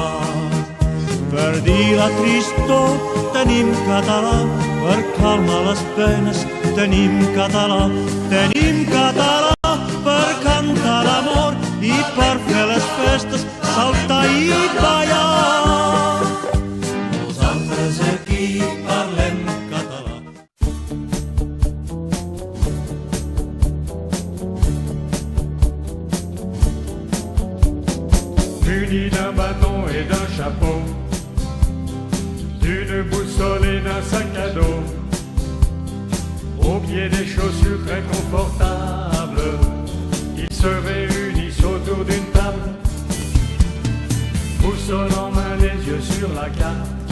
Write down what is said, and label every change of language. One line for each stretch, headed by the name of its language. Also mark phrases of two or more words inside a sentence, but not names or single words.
Catalan: Per dir la tristor tenim català, per calmar les penes tenim català per cantar l'amor i per fer les festes, saltar i ballar. Nosaltres aquí parlem català.
French: Muni d'un bâton et d'un chapeau, d'une boussole et d'un sac à dos, au pied des chaussures très confortables, ils se réunissent autour d'une table, boussole en main, les yeux sur la carte.